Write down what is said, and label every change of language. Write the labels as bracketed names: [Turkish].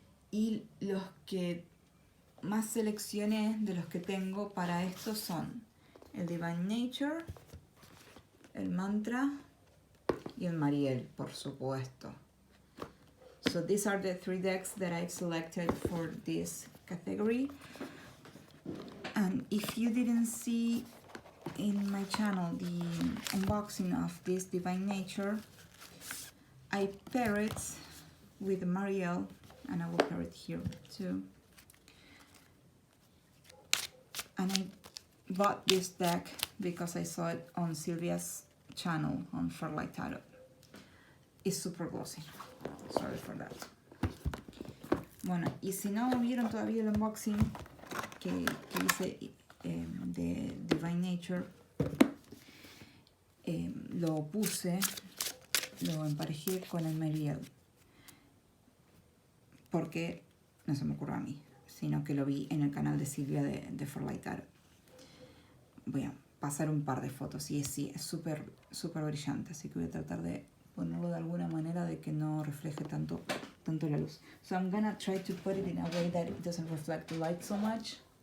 [Spanish] Y los que más seleccioné de los que tengo para esto son el Divine Nature, el Mantra y el Mariel, por supuesto. [English] So these are the 3 decks that I've selected for this category. And if you didn't see in my channel the unboxing of this Divine Nature, I pair it with Mariel, and I will pair it here too. And I bought this deck because I saw it on Sylvia's channel on Fairlight Tarot. It's super glossy. Sorry for that. [Spanish] Bueno, y si no vieron todavía el unboxing que hice de Divine Nature, lo emparejé con el Mariel. porque no se me ocurrió a mí, sino que lo vi en el canal de Silvia de For Light Tarot. Voy a pasar un par de fotos y sí, es súper brillante, así que voy a tratar de ponerlo de alguna manera de que no refleje tanto la luz. [English] So I'm gonna try to put it in a way that it doesn't reflect the light so much.